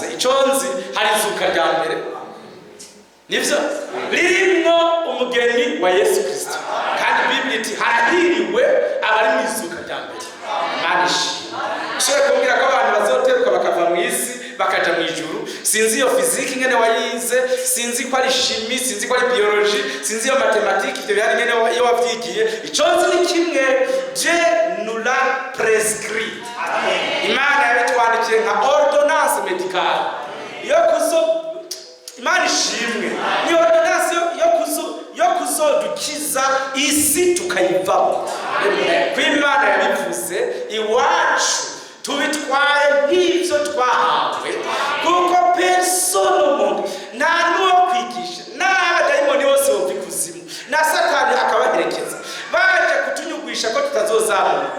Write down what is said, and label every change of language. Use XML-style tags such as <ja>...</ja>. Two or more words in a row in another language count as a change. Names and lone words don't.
<rn>Ico nzi hari izuka rya mbere nivyo ririmo umugeni wa Yesu Kristo, kandi Biblia iti harahiriwe abari mwizuka rya mbere. Imana ishimwe. Ushobora kumbwira ko abantu bazoteruka bakava mu isi bakaja mu ijuru. Sinzi iyo physique ngene wayize, sinzi ko ari chimie, sinzi ko ari biologie, sinzi iyo mathématique, ibyo byari ngene iyo wavyigiye. Ico nzi ni kimwe,</rn> <fr>Dieu nous l'a prescrit.</fr> <rn>Imana yabitwandikiye nka</rn> <fr>ordonnance médicale</fr> <rn>yo kuzo. Imana ishimwe. Ni ordonnance yo kuzodukiza isi tukayivamo. Ko Imana yabivuze iwacu tubitwaye nk'ivyo twahawe, kuko persona umuntu nta n'uwo kwigisha n'abadayimoni bose bova ikuzimu na Satani akabaherekeza baje kutunyugwisha ko tutazozamurwa.</rn>